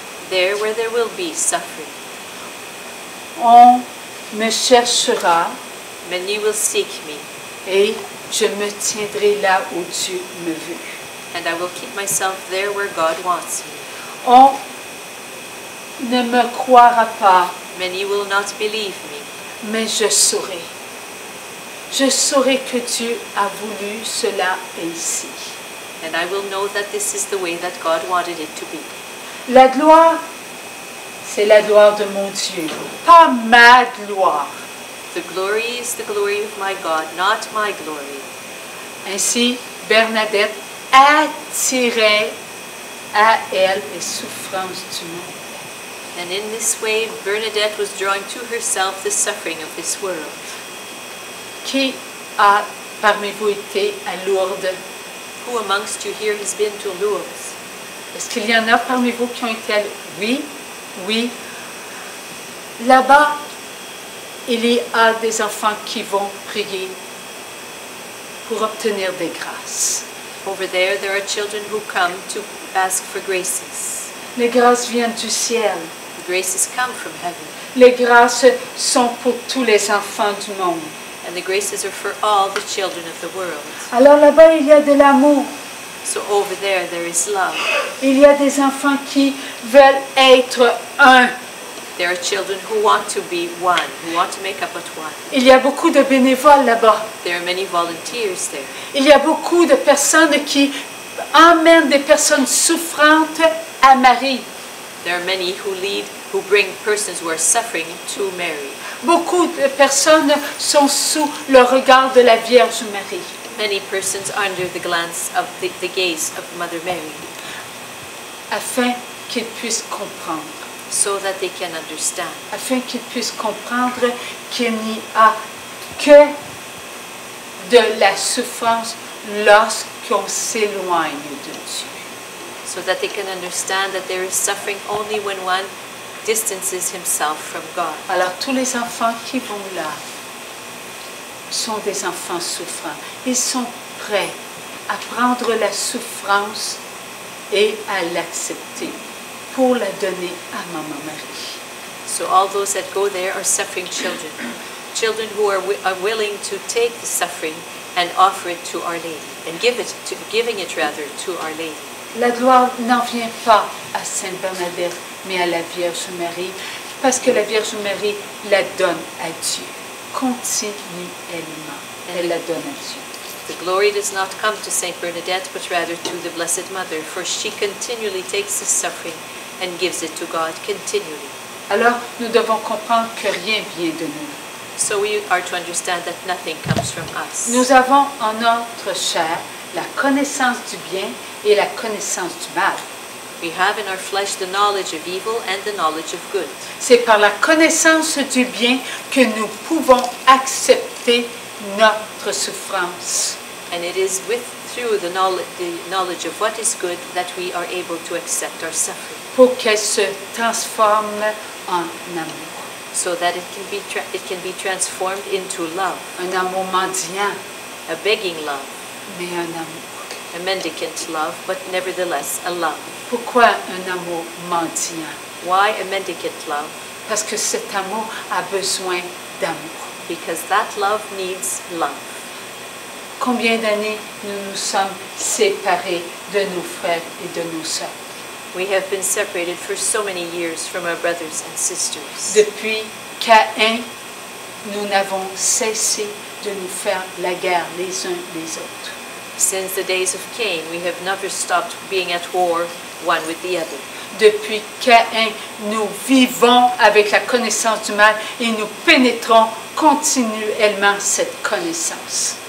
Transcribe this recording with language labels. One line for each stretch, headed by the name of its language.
English: there where there will be suffering.
French: On me cherchera
English: Many will seek me,
French: et je me tiendrai là où Dieu me veut.
English: and I will keep myself there where God wants me.
French: On ne me croira pas,
English: many will not believe me,
French: mais je saurai. Je saurai que Dieu a voulu cela ainsi.
English: and I will know that this is the way that God wanted it to be.
French: La gloire, c'est la gloire de mon Dieu, pas ma gloire.
English: The glory is the glory of my God, not my glory.
French: Ainsi, Bernadette attirait à elle les souffrances du monde.
English: And in this way, Bernadette was drawing to herself the suffering of this world.
French: Qui a parmi vous été à Lourdes?
English: Who amongst you here has been to Lourdes?
French: Est-ce qu'il y en a parmi vous qui ont été à Lourdes? Oui, oui. Là-bas, il y a des enfants qui vont prier pour obtenir des grâces.
English: Over there are children who come to ask for graces.
French: Les grâces viennent du ciel.
English: The graces come from heaven.
French: Les grâces sont pour tous les enfants du monde.
English: And the graces are for all the children of the world.
French: Alors là-bas, il y a de l'amour.
English: So over there is love.
French: Il y a des enfants qui veulent être un.
English: There are children who want to be one, who want to make up at one.
French: Il y a beaucoup de bénévoles là-bas.
English: There are many volunteers there.
French: Il y a beaucoup de personnes qui emmènent des personnes souffrantes à Marie.
English: There are many who bring persons who are suffering to Mary.
French: Beaucoup de personnes sont sous le regard de la Vierge Marie.
English: Many persons under the glance of the gaze of Mother Mary,
French: afin qu'ils puissent comprendre.
English: so that they can understand.
French: Afin qu'ils puissent comprendre qu'il n'y a que de la souffrance lorsqu'on s'éloigne de Dieu.
English: So that they can understand that there is suffering only when one distances himself from God.
French: Alors tous les enfants qui vont là sont des enfants souffrants. Ils sont prêts à prendre la souffrance et à l'accepter pour la donner à Maman Marie.
English: So all those that go there are suffering children. Children who are willing to take the suffering and offer it to Our Lady, and giving it to Our Lady.
French: La gloire n'en vient pas à Sainte Bernadette, mais à la Vierge Marie, parce que la Vierge Marie la donne à Dieu. Continuellement, elle la donne à Dieu.
English: The glory does not come to Saint Bernadette, but rather to the Blessed Mother, for she continually takes the suffering and gives it to God continually.
French: Alors, nous devons comprendre que rien vient de nous.
English: So we are to understand that nothing comes from us.
French: Nous avons en notre chair la connaissance du bien et la connaissance du mal.
English: We have in our flesh the knowledge of evil and the knowledge of good.
French: C'est par la connaissance du bien que nous pouvons accepter notre souffrance.
English: And it is through the knowledge of what is good that we are able to accept our suffering.
French: Pour qu'elle se transforme en amour.
English: So that it can be transformed into love.
French: Un amour mendiant,
English: A begging love.
French: mais un amour.
English: A mendicant love, but nevertheless a love.
French: Pourquoi un amour mendiant?
English: Why a mendicant love?
French: Parce que cet amour a besoin d'amour.
English: Because that love needs love.
French: Combien d'années nous nous sommes séparés de nos frères et de nos sœurs?
English: We have been separated for so many years from our brothers and sisters.
French: Depuis Caïn, nous n'avons cessé de nous faire la guerre les uns les autres.
English: Since the days of Cain, we have never stopped being at war one with the other.
French: Depuis Caïn, nous vivons avec la connaissance du mal et nous pénétrons continuellement cette connaissance.